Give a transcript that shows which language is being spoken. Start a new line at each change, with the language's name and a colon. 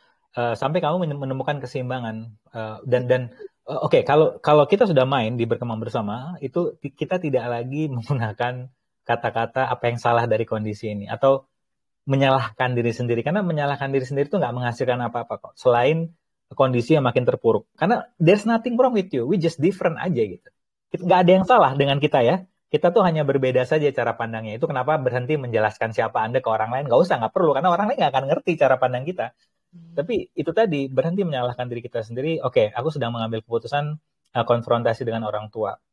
Indonesian: Sampai kamu menemukan keseimbangan, dan oke, kalau kita sudah main di berkembang bersama, itu kita tidak lagi menggunakan kata-kata apa yang salah dari kondisi ini atau menyalahkan diri sendiri, karena menyalahkan diri sendiri itu nggak menghasilkan apa-apa kok, selain kondisi yang makin terpuruk.
English: Karena there's nothing wrong with you, we just different
Indonesian: aja gitu. Nggak ada yang salah dengan kita ya. Kita tuh hanya berbeda saja cara pandangnya. Itu kenapa berhenti menjelaskan siapa Anda ke orang lain. Nggak perlu, karena orang lain nggak akan ngerti cara pandang kita. Tapi itu tadi, berhenti menyalahkan diri kita sendiri. Oke, aku sedang mengambil keputusan konfrontasi dengan orang tua.